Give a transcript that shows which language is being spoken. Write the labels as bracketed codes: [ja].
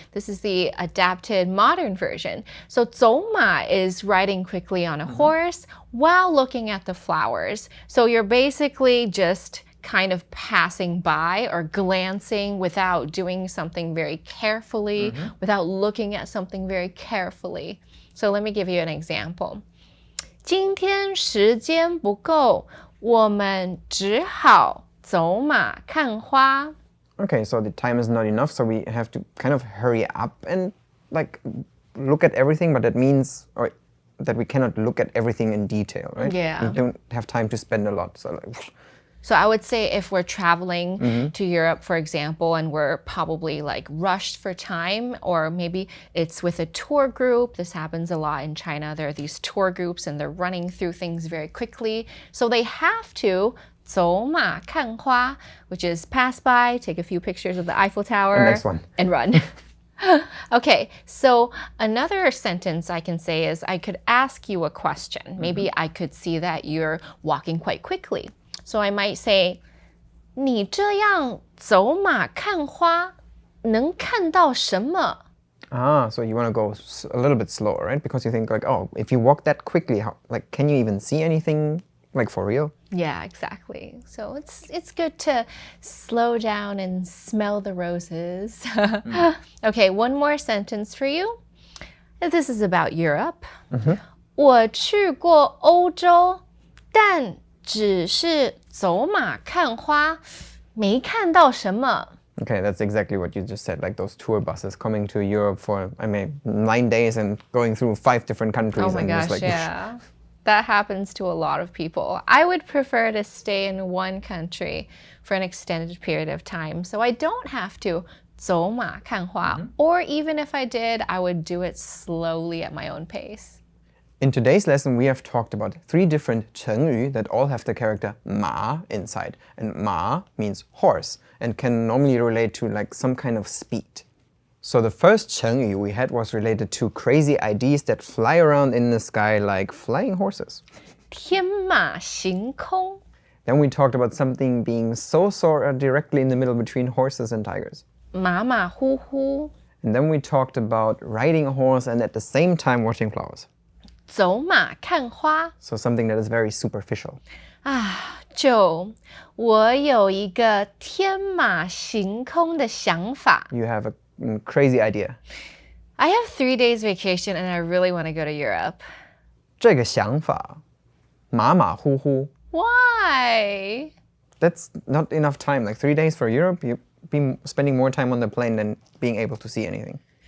[en] This is the adapted modern version. So 走马 is riding quickly on a horse while looking at the flowers. So you're basically just kind of passing by or glancing without doing something very carefully, without looking at something very carefully. So let me give you an example. [zh] 今天时间不够，我们只好走马看花。 [en] Okay, so the time is not enough, so we have to kind of hurry up and like look at everything, but that means that we cannot look at everything in detail, right? Yeah. We don't have time to spend a lot, so like... So I would say if we're traveling to Europe, for example, and we're probably like rushed for time, or maybe it's with a tour group. This happens a lot in China. There are these tour groups and they're running through things very quickly. So they have to 走马看花, which is pass by, take a few pictures of the Eiffel Tower, next one. and run. Okay, so another sentence I can say is I could ask you a question. Maybe I could see that you're walking quite quickly. So I might say, [zh] 你这样走马看花能看到什么? [en] Ah, so you want to go a little bit slower, right? Because you think like, oh, if you walk that quickly, can you even see anything like for real? Yeah, exactly. So it's good to slow down and smell the roses. Okay, one more sentence for you. This is about Europe. [zh] 我去过欧洲，但只是走马看花，没看到什么。 [en] Okay, that's exactly what you just said, like those tour buses coming to Europe for, 9 days and going through 5 different countries. Oh my and gosh, just like, yeah. That happens to a lot of people. I would prefer to stay in one country for an extended period of time, so I don't have to 走马看花. Or even if I did, I would do it slowly at my own pace. In today's lesson, we have talked about 3 different 成语 that all have the character 马 inside. And 马 means horse and can normally relate to like some kind of speed. So the first 成语 we had was related to crazy ideas that fly around in the sky like flying horses. [zh] 天马行空. [en] Then we talked about something being so sort of directly in the middle between horses and tigers. [zh] 马马虎虎 [en] And then we talked about riding a horse and at the same time watching flowers. [zh] 走马看花 [en] So something that is very superficial. [zh] 啊，Joe，我有一个天马行空的想法。 [en] You have a crazy idea. I have 3 days vacation and I really want to go to Europe. [zh] 这个想法马马虎虎 [en] Why? That's not enough time. Like 3 days for Europe, you'd be spending more time on the plane than being able to see anything.